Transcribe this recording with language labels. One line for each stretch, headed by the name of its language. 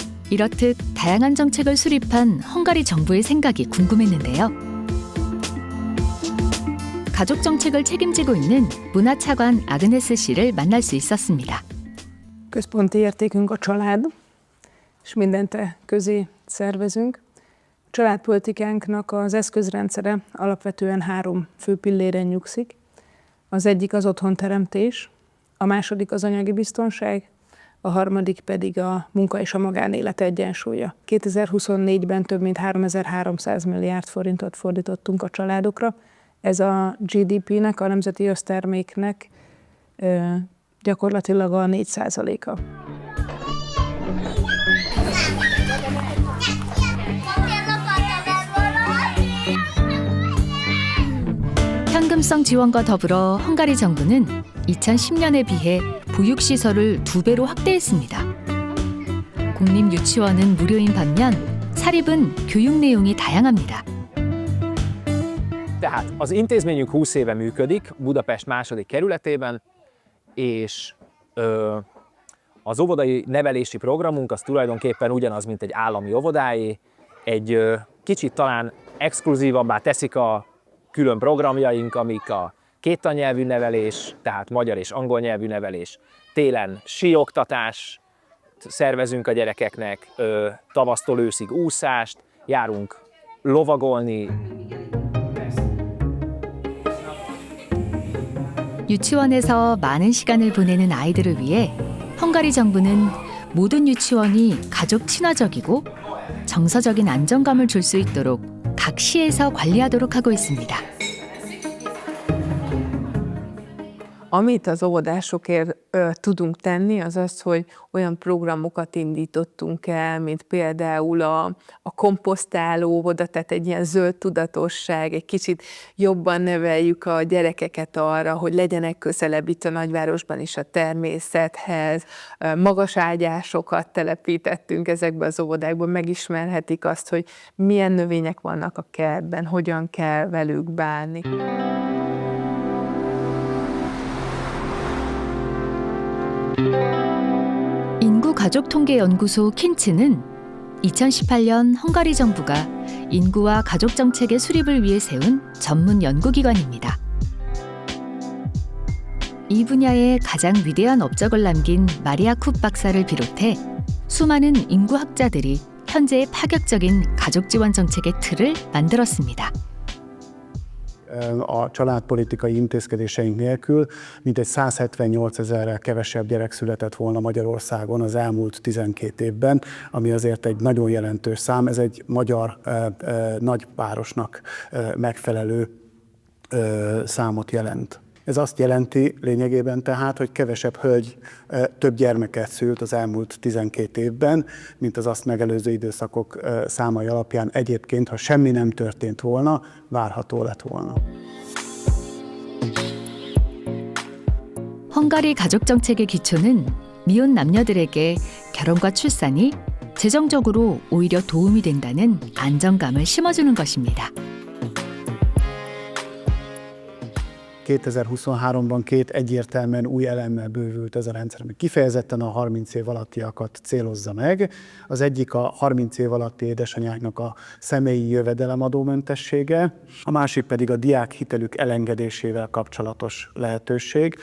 Korean: 이렇듯 다양한 정책을 수립한 헝가리 정부의 생각이 궁금했는데요. 가족 정책을 책임지고 있는 문화차관 아그네스 씨를 만날 수 있었습니다.
Hungarian: Központi értékünk a család, és mindent közé szervezünk. A családpolitikánknak az eszközrendszere alapvetően 3 fő pilléren nyugszik. Az egyik az otthonteremtés, a második az anyagi biztonság, a harmadik pedig a munka és a magánélet egyensúlya. 2024-ben több mint 3300 milliárd forintot fordítottunk a családokra. Ez a GDP-nek, a nemzeti összterméknek gyakorlatilag a 4%-a.
Korean: 현금성 지원과 더불어 헝가리 정부는 2010년에 비해 보육시설을 2배로 확대했습니다. 공립유치원은 무료인 반면 사립은 교육 내용이 다양합니다.
Hungarian: Tehát az intézményünk 20 éve működik, Budapest második kerületében, és az óvodai nevelési programunk az tulajdonképpen ugyanaz, mint egy állami óvodáé. Egy kicsit talán exkluzívabbá teszik a külön programjaink, amik a kéttannyelvű nevelés, tehát magyar és angol nyelvű nevelés, télen síoktatás szervezünk a gyerekeknek, tavasztól őszig úszást, járunk lovagolni.
Korean: 유치원에서 많은 시간을 보내는 아이들을 위해 헝가리 정부는 모든 유치원이 가족 친화적이고 정서적인 안정감을 줄 수 있도록 각 시에서 관리하도록 하고 있습니다.
Hungarian: Amit az óvodásokért tudunk tenni, az az, hogy olyan programokat indítottunk el, mint például a komposztáló óvoda, tehát egy ilyen zöld tudatosság, egy kicsit jobban neveljük a gyerekeket arra, hogy legyenek közelebb itt a nagyvárosban is a természethez. Magas ágyásokat telepítettünk ezekbe az óvodákban, megismerhetik azt, hogy milyen növények vannak a kertben, hogyan kell velük bánni.
Korean: 인구가족통계연구소 킨츠는 2018년 헝가리 정부가 인구와 가족 정책의 수립을 위해 세운 전문 연구기관입니다. 이 분야에 가장 위대한 업적을 남긴 마리아 쿱 박사를 비롯해 수많은 인구학자들이 현재의 파격적인 가족 지원 정책의 틀을 만들었습니다.
Hungarian: A családpolitikai intézkedéseink nélkül mintegy 178 000-rel kevesebb gyerek született volna Magyarországon az elmúlt 12 évben, ami azért egy nagyon jelentős szám. Ez egy magyar nagyvárosnak megfelelő számot jelent. Ez azt jelenti lényegében tehát, hogy kevesebb hölgy több gyermeket szült az elmúlt 12 évben, mint az azt megelőző időszakok számai alapján egyébként, ha semmi nem történt volna, várható lett volna.
Korean: 헝가리 가족 정책의 기초는 미혼 남녀들에게 결혼과 출산이 재정적으로 오히려 도움이 된다는 안정감을 심어주는 것입니다.
Hungarian: 2023-ban két egyértelműen új elemmel bővült ez a rendszer, ami kifejezetten a 30 év alattiakat célozza meg. Az egyik a 30 év alatti édesanyáknak a személyi jövedelemadómentessége, a másik pedig a diákhitelük elengedésével kapcsolatos lehetőség.